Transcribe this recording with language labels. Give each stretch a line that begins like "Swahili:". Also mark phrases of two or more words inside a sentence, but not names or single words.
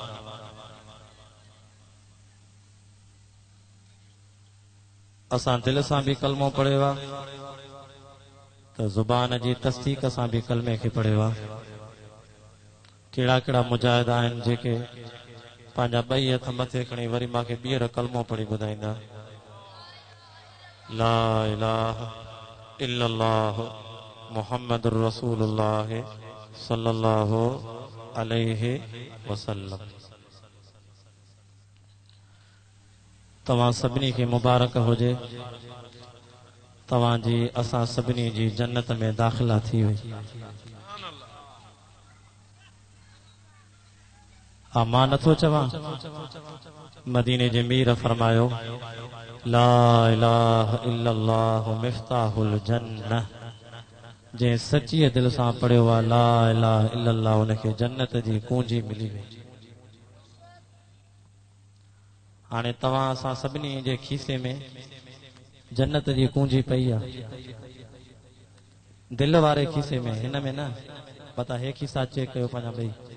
Sindhi: असां दिल सां भी कलमो पढ़ियो आहे, त ज़ुबान जी तस्दीक सां भी कलमे खे पढ़ियो आहे। कहिड़ा कहिड़ा मुजाहिद आहिनि जेके पंहिंजा ॿई हथ मथे खणी वरी मूंखे ॿीहर कलमो पढ़ी ॿुधाईंदा,
Arabic: لا إله إلا الله محمد رسول الله صلى الله عليه وسلم.
Sindhi: तव्हां सभिनी खे मुबारक हुजे, तव्हांजी असां सभिनी जी जन्नत में दाख़िला थी वई। हा, मां नथो चवां, मदीने जे मीर फरमायो,
Arabic: لا إله إلا الله مفتاح الجنة.
Sindhi: जंहिं सच्चीअ दिल सां पढ़ियो आहे
Arabic: لا إله إلا الله,
Sindhi: उनखे जन्नत जी कुंजी मिली वई। हाणे तव्हां असां सभिनी जे खीसे में जन्नत जी कुंजी पई आहे, दिल वारे खीसे में, हिन में न पता हे खीसा चेक कयो पंहिंजा ॿई।